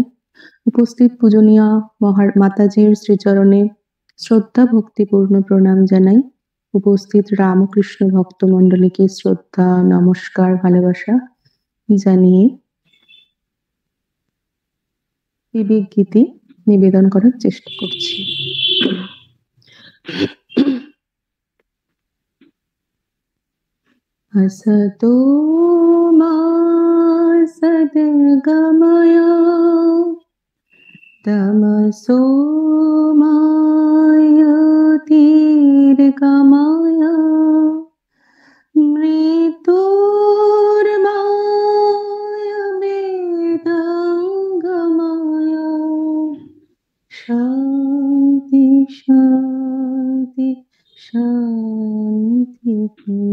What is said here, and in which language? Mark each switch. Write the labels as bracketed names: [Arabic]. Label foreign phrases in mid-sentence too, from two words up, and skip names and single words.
[Bangla] উপস্থিত পূজনীয় মাতাজির শ্রীচরণে শ্রদ্ধা ভক্তিপূর্ণ প্রণাম জানাই। উপস্থিত রামকৃষ্ণ ভক্ত মণ্ডলীকে শ্রদ্ধা, নমস্কার, ভালোবাসা জানিয়ে বিবেক গীতি নিবেদন করার চেষ্টা করছি। [Sanskrit] असतो मा सद्गमय तमसो मा ज्योतिर्गमय मृत्युर्माय वेदाङ्गमय शान्ति शान्ति शान्तिः।